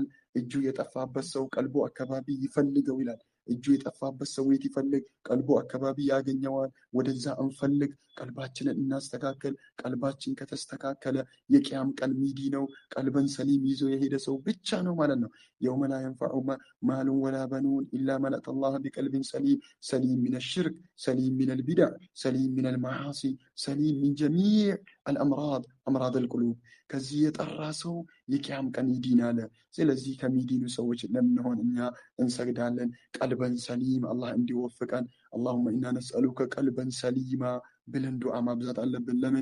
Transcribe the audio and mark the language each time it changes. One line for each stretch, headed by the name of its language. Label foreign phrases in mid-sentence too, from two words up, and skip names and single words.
Amharic: እጁ የጠፋበት ሰው ቀልቡ አካባቢ ይፈልገው ይላል። እጁ የጠፋበት ሰው የት ይፈልግ? ቀልቡ አካባቢ ያገኘዋል። ወደዛ እንፈልግ፣ ቀልባችንን እናስተካከል። ቀልባችን ከተስተካከለ የቅያም ቀን ሚዲ ነው።
Arabic: قلبا سليما
Amharic: ይዞ የሄደ ሰው ብቻ ነው ማለት ነው።
Arabic: يوم لا ينفع مال ولا بنون إلا من أتى الله بقلب سليم، سليم من الشرك، سليم من البدع، سليم من المعاصي، سليم من جميع الأمراض أمراض القلوب።
Amharic: ከዚህ የጠራ ሰው የቅያም ቀን ይድናል። ስለዚህ ከሚዲኑ ሰዎች ለምንሆን እኛ እንሰግዳለን።
Arabic: قلبا سليما
Amharic: አላህ እንዲወፍቀን።
Arabic: اللهم إنا نسألك قلبا سليما
Amharic: ብለን ዱዓ ማብዛት አለብን። ለምን